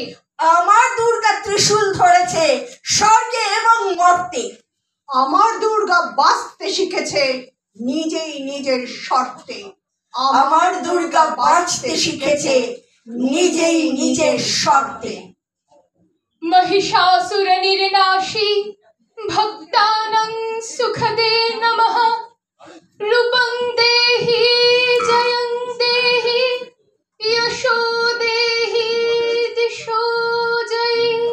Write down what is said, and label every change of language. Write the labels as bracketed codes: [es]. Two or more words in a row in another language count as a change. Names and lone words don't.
[bn] আমার দুর্গা ত্রিশূল ধরেছে স্বর্গে এবং মর্তে। আমার দুর্গা বাঁচতে শিখেছে নিজেই নিজের শর্তে। আমার দুর্গা বাঁচতে শিখেছে নিজেই নিজের শর্তে। [sa] महिषासुर निर्नाशी भक्तानां सुखदे नमः। रूपं देहि जयं देहि यशो देहि दिशो जयि।